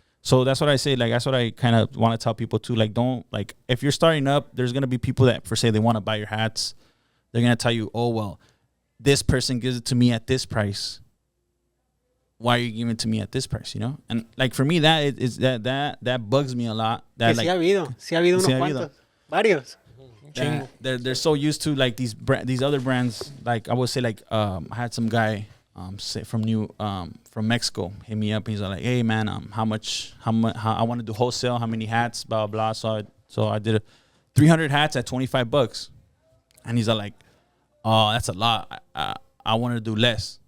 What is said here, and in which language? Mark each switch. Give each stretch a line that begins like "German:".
English: So that's what I say. Like, that's what I kind of want to tell people too. Like, if you're starting up, there's going to be people that say they want to buy your hats. They're going to tell you, oh, well, this person gives it to me at this price. Why are you giving it to me at this price? And like for me, that bugs me a lot. That,
Spanish: sí ha habido unos cuantos, varios.
English: They're so used to like these other brands. Like I would say, like I had some guy from Mexico hit me up. He's like, hey man, how I want to do wholesale, how many hats, blah blah. So I did 300 hats at $25, and he's like, oh, that's a lot. I want to do less.